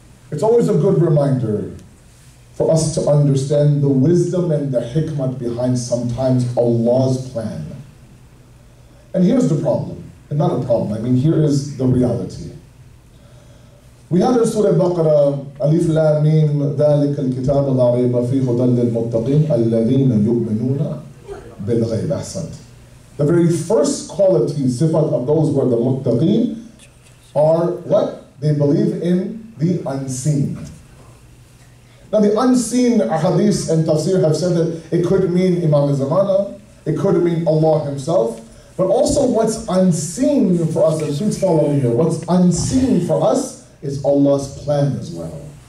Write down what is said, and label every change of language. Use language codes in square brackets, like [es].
[en] It's always a good reminder for us to understand the wisdom and the hikmah behind sometimes Allah's plan. And here's the problem, and not a problem, I mean here is the reality. We have in Surah Al-Baqarah, Alif Lam Mim, [ar] ذَلِكَ الْكِتَابُ لَا رَيْبَ فِيهِ هُدًى لِلْمُتَّقِينَ الَّذِينَ يُؤْمِنُونَ بِالْغَيْبِ. [en] Ahsant. The very first quality, sifat of those who are the muttaqeen are what? They believe in the unseen. Now the unseen hadith and tafsir have said that it could mean Imam Zamana, it could mean Allah himself, but also what's unseen for us, and please follow me here, what's unseen for us is Allah's plan as well.